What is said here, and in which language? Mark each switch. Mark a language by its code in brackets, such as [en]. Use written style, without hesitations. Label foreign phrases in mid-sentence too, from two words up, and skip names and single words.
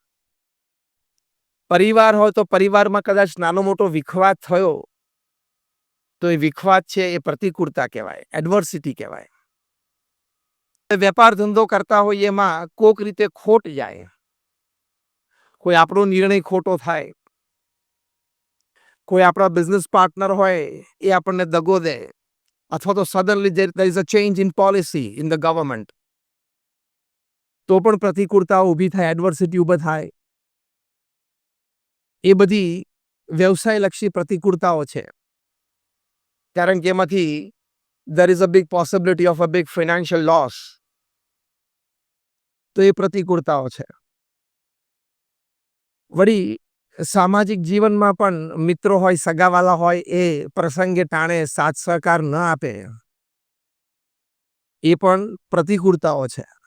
[gu] પરિવાર હોય તો પરિવારમાં કદાચ નાનો મોટો વિખવાદ થયો, તો એ વિખવાદ છે, એ પ્રતિકૂળતા કહેવાય, એડવર્સિટી કહેવાય. વેપાર ધંધો કરતા હોય એમાં કોક રીતે ખોટ જાય, કોઈ આપણો નિર્ણય ખોટો થાય, કોઈ આપણા બિઝનેસ પાર્ટનર હોય એ આપણને દગો દે, અથવા તો સડનલી [en] there is a change in policy in the government, [gu] તો પણ પ્રતિકૂળતાઓ ઊભી થાય, એડવર્સિટી ઊભા થાય. એ બધી વ્યવસાયલક્ષી પ્રતિકૂળતાઓ છે. કારણ કે એમાંથી [en] there is a big possibility of a big financial loss. [gu] તો એ પ્રતિકૂળતાઓ છે. વળી સામાજિક જીવનમાં પણ મિત્રો હોય, સગાવાલા હોય, એ પ્રસંગે ટાણે સાથ સહકાર ન આપે, એ પણ પ્રતિકૂળતાઓ છે.